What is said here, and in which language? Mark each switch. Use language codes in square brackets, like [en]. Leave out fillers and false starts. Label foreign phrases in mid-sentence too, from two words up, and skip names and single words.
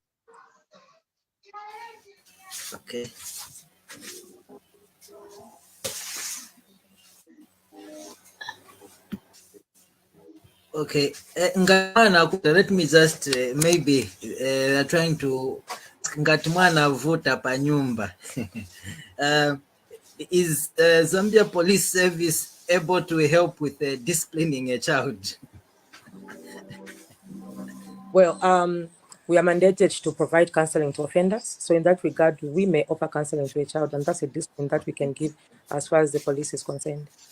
[en] Okay. Okay, let me just maybe trying to [ny] ngati mwana avuta pa nyumba. [en] Is Zambia Police Service able to help with disciplining a child? Well, we are mandated to provide counseling to offenders. So in that regard, we may offer counseling to a child, and that's a discipline that we can give as far as the police is concerned.